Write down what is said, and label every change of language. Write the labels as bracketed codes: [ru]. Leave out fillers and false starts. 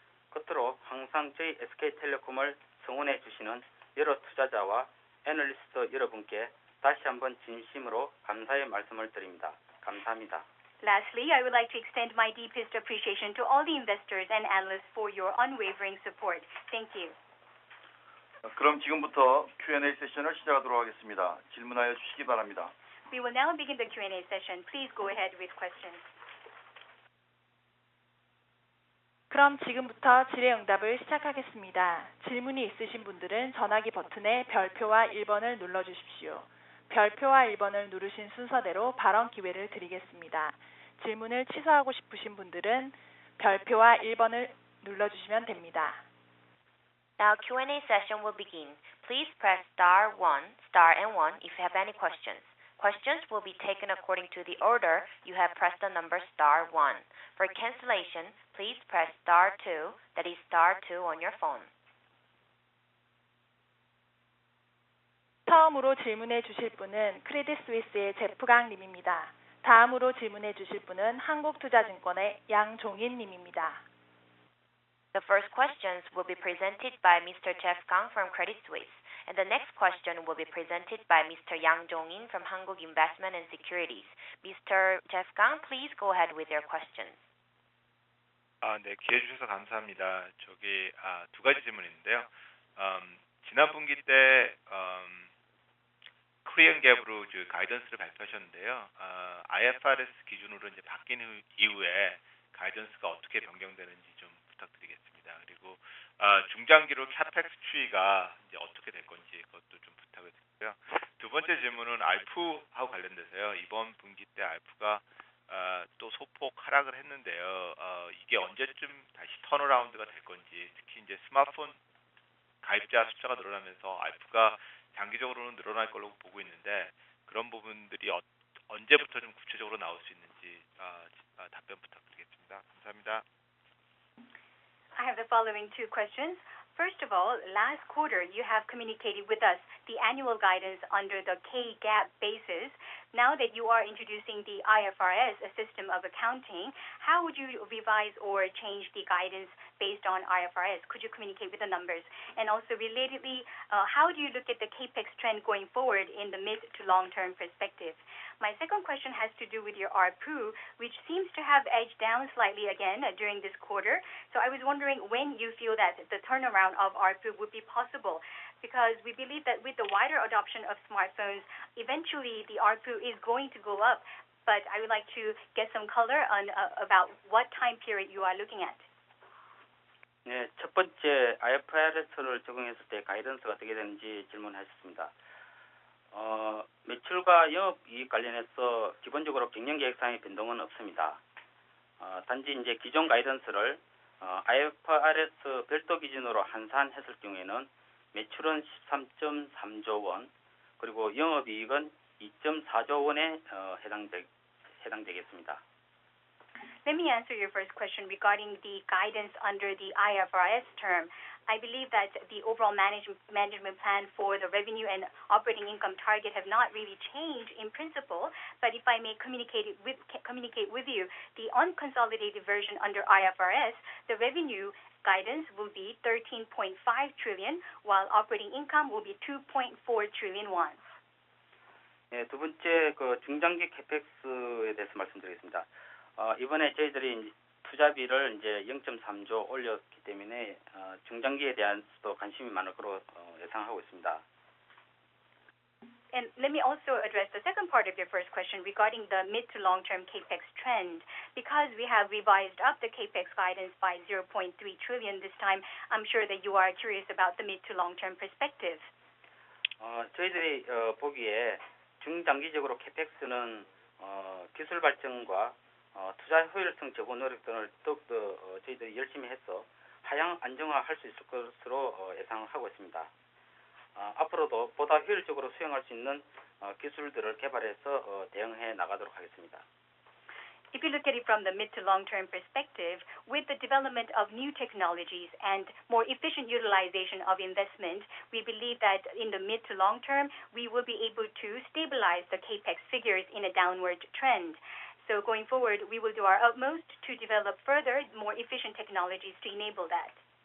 [ko] 끝으로 항상 저희 SK텔레콤을 성원해 주시는 여러 투자자와 애널리스트 여러분께 다시 한번 진심으로 감사의 말씀을 드립니다. 감사합니다. [en] Lastly, I would like to extend my deepest appreciation to all the investors and analysts for your unwavering support. Thank you. [ko] 그럼 지금부터 Q&A 세션을 시작하도록 하겠습니다. 질문하여 주시기 바랍니다. [en] We will now begin the Q&A session. Please go ahead with questions. [ko] 그럼 지금부터 질의응답을 시작하겠습니다. 질문이 있으신 분들은 전화기 버튼의 별표와 1번을 눌러주십시오. 별표와 1번을 누르신 순서대로 발언 기회를 드리겠습니다. 질문을 취소하고 싶으신 분들은 별표와 1번을 눌러주시면 됩니다. [en] Now Q&A session will begin. Please press star and one if you have any questions. Questions will be taken according to the order you have pressed the number star 1. For cancellation, please press star 2, that is star 2 on your phone. [ko] 처음으로 질문해 주실 분은 크레딧 스위스의 제프강 님입니다. 다음으로 질문해 주실 분은 한국투자증권의 양종인 님입니다. [en] The first questions will be presented by Mr. Jeff Gang from Credit Suisse. And the next question will be presented by Mr. Yang Jong-in from Hankuk Investment and Securities. Mr. Jeff Gang, please go ahead with your questions. [ko] 네, 기회 주셔서 감사합니다. 두 가지 질문인데요. 지난 분기 때 코리안 갭으로 가이던스를 발표하셨는데요. IFRS 기준으로 이제 바뀐 이후에 가이던스가 어떻게 변경되는지 좀 부탁드리겠습니다. 그리고 중장기로 캐펙스 추이가 이제 어떻게 될 건지 그것도 좀 부탁을 드리고요. 두 번째 질문은 알프하고 관련돼서요. 이번 분기 때 알프가 또 소폭 하락을 했는데요. 이게 언제쯤 다시 턴어라운드가 될 건지, 특히 이제 스마트폰 가입자 숫자가 늘어나면서 알프가 장기적으로는 늘어날 걸로 보고 있는데 그런 부분들이 언제부터 좀 구체적으로 나올 수 있는지 답변 부탁드리겠습니다. 감사합니다. [en] I have the following two questions. First of all, last quarter you have communicated with us the annual guidance under the K-GAAP basis. Now that you are introducing the IFRS, a system of accounting, how would you revise or change the guidance based on IFRS? Could you communicate with the numbers? And also relatedly, how do you look at the CAPEX trend going forward in the mid to long-term perspective? My second question has to do with your ARPU, which seems to have edged down slightly again during this quarter. So I was wondering when you feel that the turnaround of ARPU would be possible, because we believe that with the wider adoption of smartphones, eventually the ARPU is going to go up. But I would like to get some color on about what time period you are looking at. [ko] 네, 첫 번째 IFRS를 적용했을 때 가이던스가 어떻게 되는지 질문하셨습니다. 매출과 영업이익 관련해서 기본적으로 경영계획상의 변동은 없습니다. 단지 이제 기존 가이던스를 IFRS 별도 기준으로 환산했을 경우에는 매출은 13.3조 원, 그리고 영업이익은 2.4조 원에 해당되겠습니다. [en] Let me answer your first question regarding the guidance under the IFRS term. I believe that the overall management plan for the revenue and operating income target have not really changed in principle, but if I may communicate with you, the unconsolidated version under IFRS, the revenue guidance will be 13.5 trillion, while operating income will be 2.4 trillion won. [ko] 네, 두 번째 중장기 캐펙스에 대해서 말씀드리겠습니다. 이번에 저희들이 투자비를 이제 0.3조 올렸기 때문에 중장기에 대한도 관심이 많을 거로 예상하고 있습니다. [en] And let me also address the second part of your first question regarding the mid to long-term capex trend. Because we have revised up the capex guidance by 0.3 trillion this time, I'm sure that you are curious about the mid to long-term perspective. [ko] 저희들이 보기에 중장기적으로 capex는 기술 발전과 투자 효율성 제고 노력 등을 더욱더 저희들이 열심히 해서 하향 안정화할 수 있을 것으로 예상하고 있습니다. 앞으로도 보다 효율적으로 수행할 수 있는 기술들을 개발해서 대응해 나가도록 하겠습니다. [en] If you look at it from the mid to long-term perspective, with the development of new technologies and more efficient utilization of investment, we believe that in the mid to long term, we will be able to stabilize the capex figures in a downward trend. So going forward, we will do our utmost to develop further more efficient technologies to enable that.